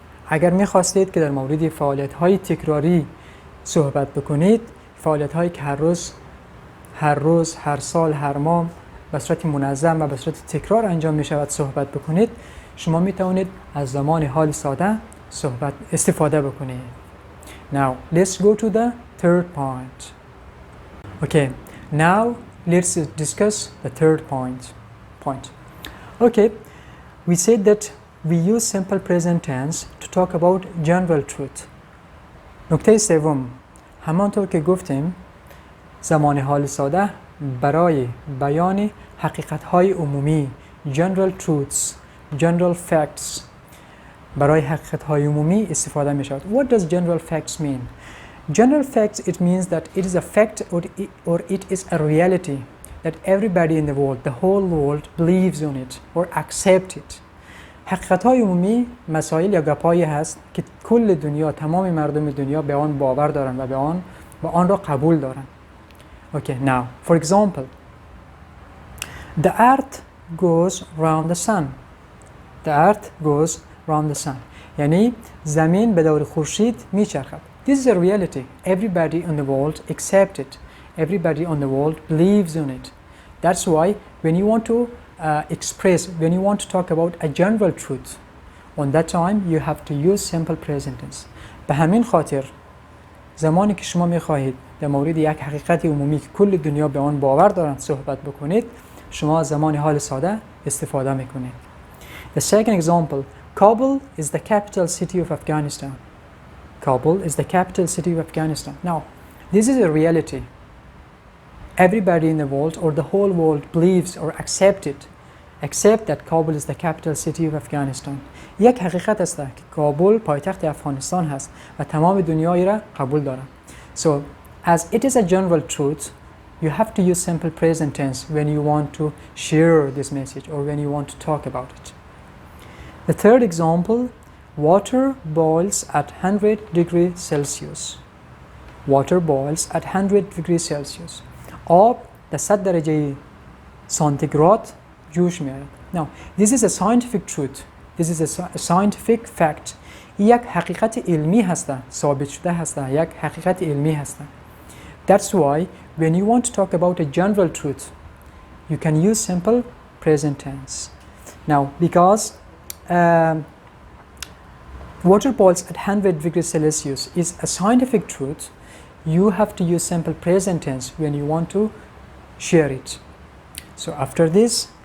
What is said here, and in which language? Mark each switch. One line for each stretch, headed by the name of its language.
Persian: اگر می خواستید که در مورد فعالیت های تکراری صحبت بکنید، فعالیت هایی که هر روز، هر سال، هر ماه به صورت منظم و به صورت تکرار انجام می شود صحبت بکنید، شما می توانید از زمان حال ساده استفاده بکنید.
English: Now, let's go to the third point. Okay, now let's discuss the third point. Okay, we said that we use simple present tense to talk about general truth.
Persian: نکته سوم، همانطور که گفتیم زمان حال ساده برای بیان حقیقت‌های عمومی،
English: general truths, general facts،
Persian: برای حقیقت‌های عمومی استفاده می شود.
English: What does general facts mean? General facts, it means that it is a fact or it is a reality that everybody in the world, the whole world, believes on it or accept it.
Persian: حقیقت‌های عمومی مسائل یا گپایی هست که کل دنیا، تمام مردم دنیا به آن باور دارند و به آن را قبول دارند.
English: Okay, now, for example, the earth goes round the sun. The earth goes round the sun.
Persian: یعنی زمین به دور خورشید میچرخد.
English: This is a reality. Everybody in the world accepts it. Everybody in the world believes in it. That's why when you want to when you want to talk about a general truth, on that time you have to use simple present tense.
Persian: به همین خاطر زمانی که شما میخواهید در مورد یک حقیقت عمومی که کل دنیا به آن باور دارند صحبت بکنید، شما زمان حال ساده استفاده میکنید.
English: The second example, Kabul is the capital city of Afghanistan. Kabul is the capital city of Afghanistan. Now, this is a reality. Everybody in the world or the whole world believes or accept that Kabul is the capital city of Afghanistan.
Persian: یک حقیقت است که کابل پایتخت افغانستان هست و تمام دنیایی را قبول دارند.
English: So, as it is a general truth, you have to use simple present tense when you want to share this message or when you want to talk about it. The third example, water boils at 100 degrees Celsius. Water boils at 100 degrees Celsius.
Persian: آب در 100 درجه سانتیگراد جوش می‌آید.
English: Now, this is a scientific truth. This is a scientific fact.
Persian: یک حقیقت علمی هست، ثابت شده هست، یک حقیقت علمی هست.
English: That's why when you want to talk about a general truth, you can use simple present tense. Now, because water boils at 100 degrees Celsius is a scientific truth, you have to use simple present tense when you want to share it. So after this,